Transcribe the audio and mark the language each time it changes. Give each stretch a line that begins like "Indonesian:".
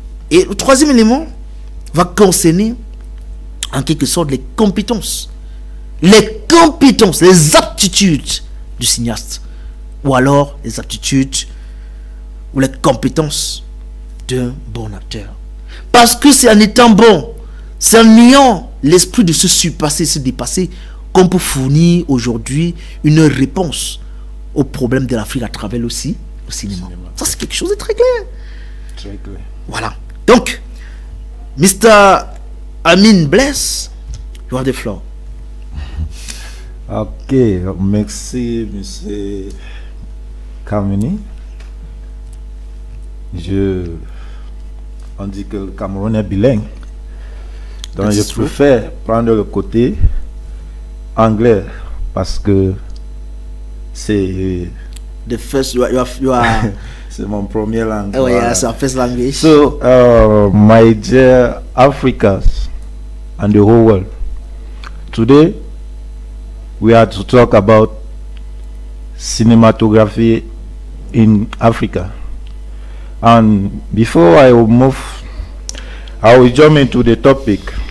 French: Et le troisième élément va concerner en quelque sorte les compétences, les aptitudes du cinéaste, ou alors les aptitudes ou les compétences d'un bon acteur. Parce que c'est en étant bon, c'est en ayant l'esprit de se surpasser, se dépasser, qu'on peut fournir aujourd'hui une réponse aux problèmes de l'Afrique à travers aussi le cinéma. Ça, c'est quelque chose de très clair. Très clair. Voilà. Donc, Mr.
English: Amin Bless, you have the floor.
French: Ok, merci, monsieur Kamini. On dit que le Cameroun est bilingue. Donc je préfère prendre le côté anglais parce que c'est
English: the first you are
French: c'est mon premier langue.
English: Oh yeah, it's our first language. So my dear Africans and the whole world, today we are to talk about cinematography in Africa. And before I will jump into the topic.